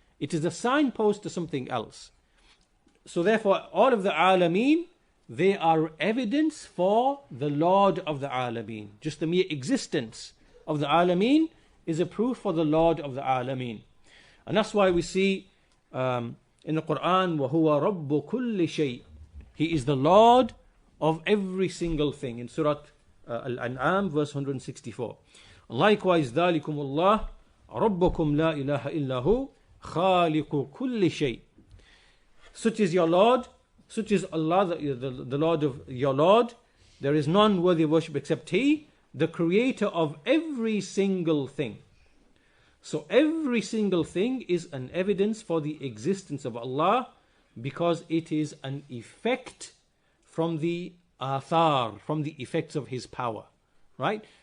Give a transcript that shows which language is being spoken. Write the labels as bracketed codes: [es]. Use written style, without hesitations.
[en] It is a signpost to something else. So therefore, all of the alameen, they are evidence for the Lord of the alameen. Just the mere existence of the alameen is a proof for the Lord of the alameen. And that's why we see in the Quran, [ar] وَهُوَ رَبُّ كُلِّ شَيْءٍ. [en] He is the Lord of every single thing. In Surah Al-An'am, verse 164. Likewise, [ar] ذَلِكُمُ اللَّهُ رَبُّكُمْ لَا إِلَهَ إِلَّا هُوَ خَالِقُ كُلِّ شَيْءٍ. [en] Such is your Lord, such is Allah, the Lord of your Lord. There is none worthy of worship except He, the creator of every single thing. So every single thing is an evidence for the existence of Allah, because it is an effect from the athar, from the effects of His power. Right?